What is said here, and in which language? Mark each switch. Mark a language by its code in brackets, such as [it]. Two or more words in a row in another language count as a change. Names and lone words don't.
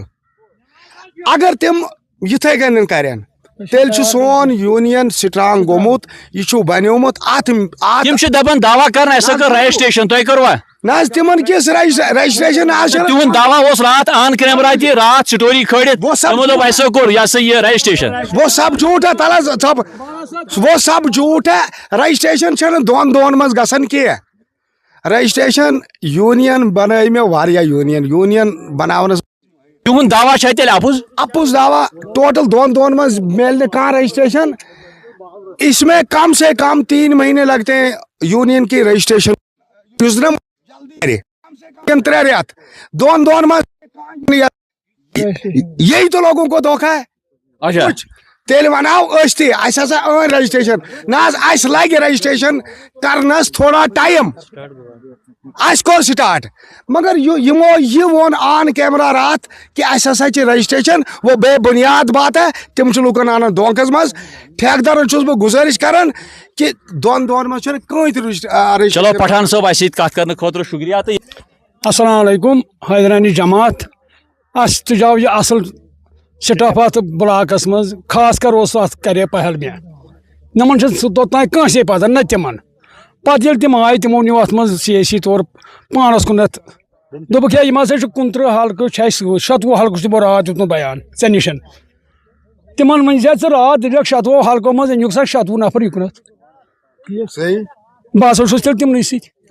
[ks] اگر تِم یِتھے کٔنۍ کرن تیٚلہِ چھُ سون یوٗنین سٹرانگ گوٚمُت یہِ چھُ بنیومُت اتھ تِم چھِ دپان دعوا کرن اسہِ کٔر رجسٹریشن تۄہہِ کٔروا نہ حظ تِمن کِس رجسٹریشن تِہُنٛد دعوا اوس راتھ [en] on camera [ks] تہِ راتھ سٹوری کھٲلِتھ تِمو دوٚپ اسہِ کوٚر یہِ ہسا یہِ رجسٹریشن. [ur] وہ سب جھوٹ ہے تلا سب وہ سب جھوٹ ہے. [ks] رجسٹریشن چھنہٕ دۄن منٛز گژھان کینٛہہ. رجسٹریشن یوٗنین بنٲے مےٚ واریاہ یوٗنین بناونس تِہُنٛد دعوا چھا تیٚلہِ اپُز دعوا ٹوٹل دۄن منٛز میلہِ نہٕ کانٛہہ رجسٹریشن. [ur] اس میں کم سے کم 3 مہینے لگتے ہیں یونین کی رجسٹریشن. [ks] یُس نہٕ 3 رٮ۪تھ دۄن منٛز [ur] یہی تو لوگوں کو دھوکہ ہے. [ks] اچھا تیٚلہِ وناو أسۍ تہِ اَسہِ ہسا أنۍ رجسٹریشن نہ حظ اَسہِ لگہِ رجسٹریشن کرنس تھوڑا ٹایم اَسہِ کوٚر سٹارٹ مگر یِمو یہِ ووٚن [en] on camera [ks] راتھ کہِ اَسہِ ہسا چھِ رجسٹریشن [ur] وہ بے بنیاد بات ہے. [ks] تِم چھِ لُکن انان دھوکس منٛز. ٹھیکدرن چھُس بہٕ گُزٲرِش کران کہِ دۄن منٛز چھُنہٕ کٕہۭنۍ تہِ چلو پٹھان صٲب اسہِ سۭتۍ کتھ کرنہٕ خٲطرٕ شُکریہ. تہٕ السلام علیکم حیدرانی جماعت اس تجاو یہ اصل سٹاف ات بلاکس مز خاص کر اس ات کرے پہل مے نمن توتان کانسے پتہ نہ تمن پتہ یل تم آئے تمو نیو ات مز سیاسی طور پانس کنت دوپک ہے یم ہسا 29 حلقہ چھ 27 حلقہ چھ رات دیتمت بیان ژے نشن تمن من ژے رات دِکھ 27 حلقو مز انیُک سا 27 نفر یُکنت بہٕ ہسا چھُس تیٚلہِ تِمنٕے سۭتۍ